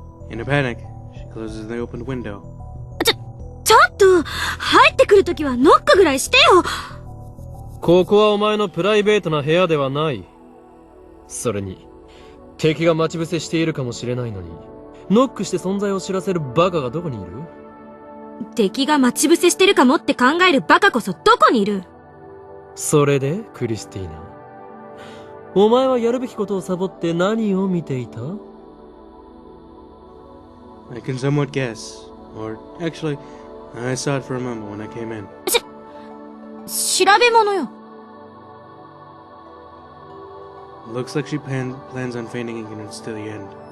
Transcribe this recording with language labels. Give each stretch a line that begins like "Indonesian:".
English: In a panic, she closes the open window.
Japanese: ちょっと、入ってくるときはノックぐらいしてよ。ここはお前のプライベートな部屋ではない。それに、敵が待ち伏せしているかもしれないのに、ノックして存在を知らせるバカがどこにいる？敵が待ち伏せしてるかもって考えるバカこそどこにいる？それで、クリスティーナ。お前はやるべきことをサボって何を見ていた？
English: I can somewhat guess. Or, actually, I saw it for a moment when I came in.
Japanese: 調べ物よ。
English: Looks like she plans on feigning ignorance to the end.